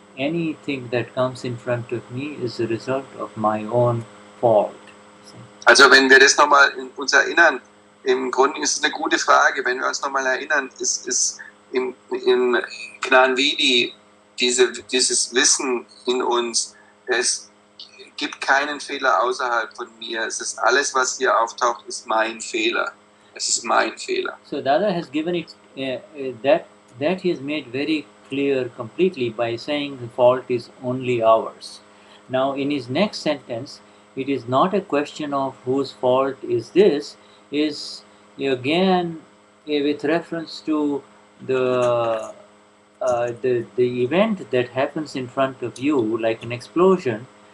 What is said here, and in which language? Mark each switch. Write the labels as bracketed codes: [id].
[en] Anything that comes in front of me is a result of my own fault. [de] Also wenn wir das nochmal uns erinnern, im Grunde ist es eine gute Frage, wenn wir uns nochmal erinnern, ist im Gnani dieses Wissen in uns, es gibt keinen Fehler außerhalb von mir, es ist alles, was hier auftaucht, ist mein Fehler. Es ist mein Fehler. [en] So Dada has given it that he has made very clear completely by saying the fault is only ours. Now in his next sentence, it is not a question of whose fault is this, is again with reference to the event that happens in front of you, like an explosion.